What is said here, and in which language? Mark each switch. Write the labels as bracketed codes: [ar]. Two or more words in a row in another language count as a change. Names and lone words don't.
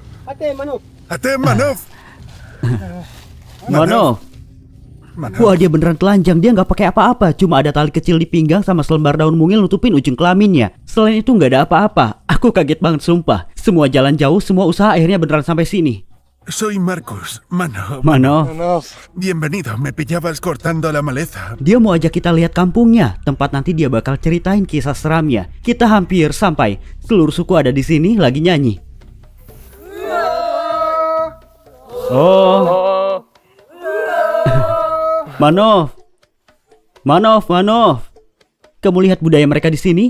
[id] Ate Manov. Manov. Wah, dia beneran telanjang. Dia nggak pakai apa-apa. Cuma ada tali kecil di pinggang sama selembar daun mungil nutupin ujung kelaminnya. Selain itu nggak ada apa-apa. Aku kaget banget sumpah. Semua jalan jauh, semua usaha akhirnya beneran sampai sini. [es] Soy Marcus. Manov. Manov. Bienvenido. Me pillabas cortando la maleza. [id] Dia mau ajak kita lihat kampungnya. Tempat nanti dia bakal ceritain kisah seramnya. Kita hampir sampai. Seluruh suku ada di sini lagi nyanyi. Oh. Manov. Kamu lihat budaya mereka di sini?